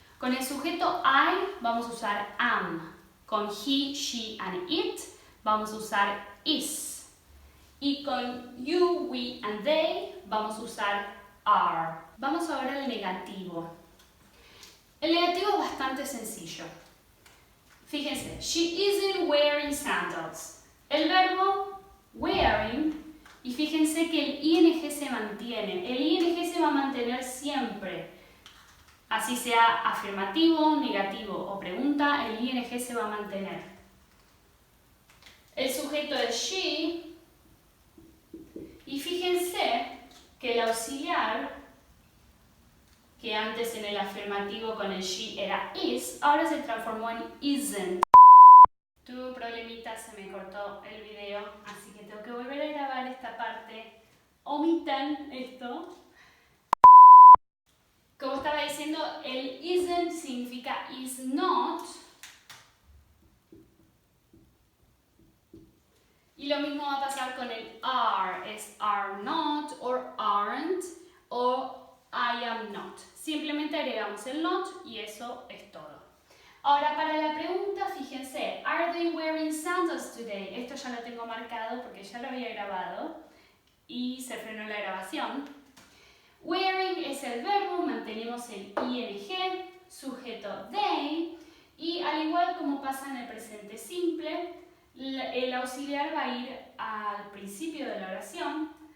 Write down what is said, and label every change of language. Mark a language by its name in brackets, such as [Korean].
[Spanish] Con el sujeto I vamos a usar am. Con he, she and it vamos a usar is. Y con you, we and they vamos a usar are. Vamos ahora al negativo. El negativo es bastante sencillo. [English] Fíjense, she isn't wearing sandals. [Spanish] El verbo wearing, y fíjense que el ing se mantiene. El ing se va a mantener siempre. Así sea afirmativo, negativo o pregunta, el ing se va a mantener. El sujeto es she, y fíjense que el auxiliar, que antes en el afirmativo con el she era is, ahora se transformó en isn't. Tuve un problemita, se me cortó el video, así que tengo que volver a grabar esta parte. Omitan esto. Como estaba diciendo, el isn't significa is not. Y lo mismo va a pasar con el are. Es are not, or aren't, o I am not. Simplemente agregamos el not y eso es todo. Ahora, para la pregunta, fíjense, [English] are they wearing sandals today? [Spanish] Esto ya lo tengo marcado porque ya lo había grabado y se frenó la grabación. Wearing es el verbo, mantenemos el ing, sujeto they, y al igual como pasa en el presente simple, el auxiliar va a ir al principio de la oración.